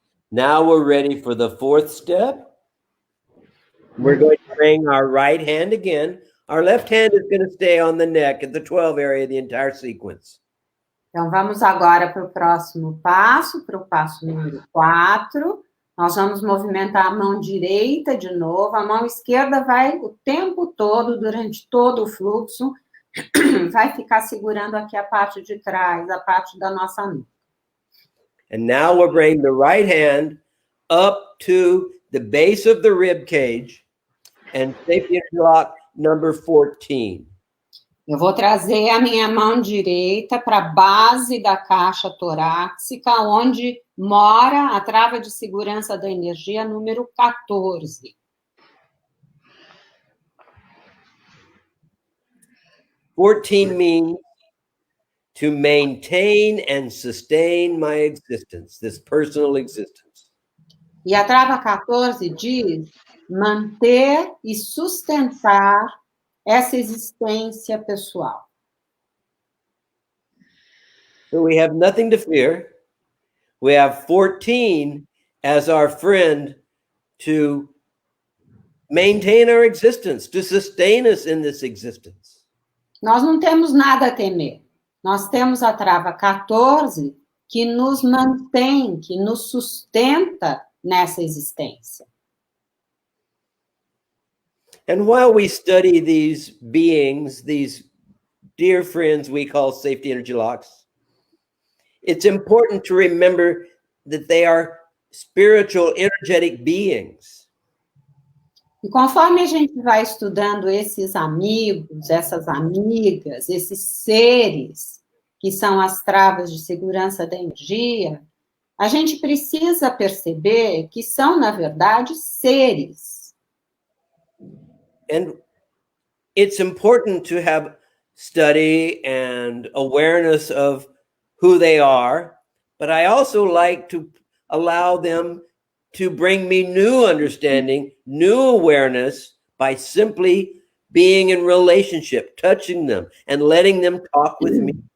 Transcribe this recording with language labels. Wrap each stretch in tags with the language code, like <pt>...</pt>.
<en>Now we're ready for the fourth step. We're going to bring our right hand again. Our left hand is going to stay on the neck at the 12 area, the entire sequence.</en> <pt>Então, vamos agora para o próximo passo, para o passo número 4. Nós vamos movimentar a mão direita de novo. A mão esquerda vai o tempo todo, durante todo o fluxo, vai ficar segurando aqui a parte de trás, a parte da nossa nuca.</pt> <en>And now we'll bring the right hand up to the base of the rib cage and safety interlock number 14.</en> <pt>Eu vou trazer a minha mão direita para a base da caixa torácica, onde mora a trava de segurança da energia número 14.</pt> <en>14 means to maintain and sustain my existence, this personal existence.</en> <pt>E a trava 14 diz manter e sustentar essa existência pessoal.</pt> <en>So we have nothing to fear. We have 14 as our friend to maintain our existence, to sustain us in this existence.</en> <pt>Nós não temos nada a temer. Nós temos a trava 14 que nos mantém, que nos sustenta nessa existência.</pt> <en>And while we study these beings, these dear friends we call safety energy locks, it's important to remember that they are spiritual, energetic beings.</en> <pt>E conforme a gente vai estudando esses amigos, essas amigas, esses seres que são as travas de segurança da energia, a gente precisa perceber que são, na verdade, seres.</pt> <en>And it's important to have study and awareness of who they are, but I also like to allow them to bring me new understanding, new awareness by simply being in relationship, touching them and letting them talk with me.</en>